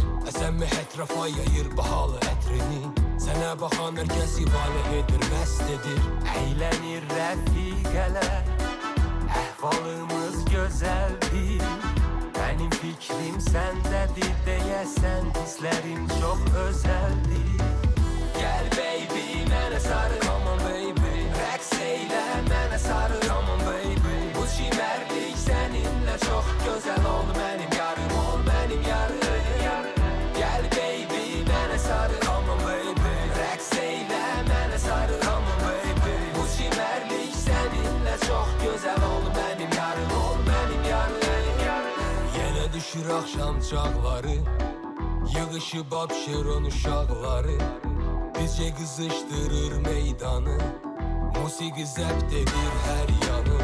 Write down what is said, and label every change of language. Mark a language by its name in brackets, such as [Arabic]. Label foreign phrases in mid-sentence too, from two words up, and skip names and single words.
[Azerbaijani] Əzəmi ətrafa yayır bahalı ətrini. Sənə baxan hər kəsi vale edir, məst edir. Eğlenir rəfiqələr, əhvalımız gözəldir. Benim fikrim səndədir deyəsən, hisslərim çox özəldir. Gel baby, mənə sarı, [English] Come on baby, [Azerbaijani] rəqs eylə, mənə sarı, [English] come on baby. [Azerbaijani] bu çimərlik səninlə çox gözəl oldu. Mənim yarım ol, mənim yarım. Gel baby, mənə sarı, [English] Come on baby, [Azerbaijani] rəqs eylə, mənə sarı, [English] come on baby. [Azerbaijani] bu çimərlik səninlə çox gözəl oldu. Mənim yarım ol, mənim yarım. Yenə düşür axşam çağları, yığışıb Abşeron uşaqları. DJ qızışdırır meydanı, musiqi zəbt edir hər yanı.